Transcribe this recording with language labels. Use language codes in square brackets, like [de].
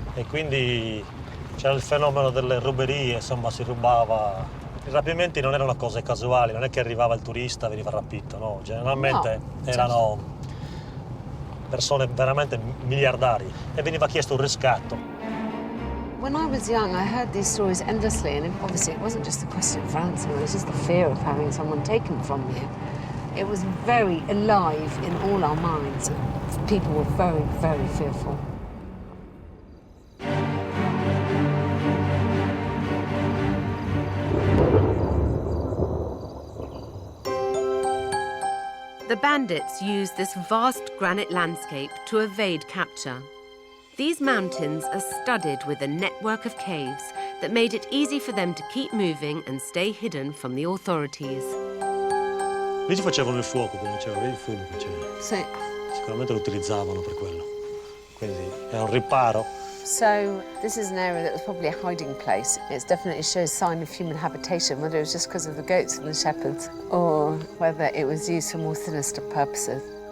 [it] e quindi c'era il fenomeno delle ruberie, insomma si rubava. I rapimenti non erano cose casuali, non è che arrivava il turista e veniva rapito, no, generalmente erano persone veramente miliardari e veniva chiesto un riscatto. [en] When I was young, I heard these stories endlessly, and obviously it wasn't just the question of ransom, it was just the fear of having someone taken from you. It was very alive in all our minds. People were very, very fearful. The bandits used this vast granite landscape to evade capture. These mountains are studded with a network of caves that made it easy for them to keep moving and stay hidden from the authorities. [it] Lì ci facevano il fuoco, come diceva, vedi il fumo che c'era. Sì. Sicuramente lo utilizzavano per quello. Quindi era un riparo. [en] So this is an area that was probably a hiding place. It definitely shows sign of human habitation, whether it was just because of the goats and the shepherds, or whether it was used for more sinister purposes.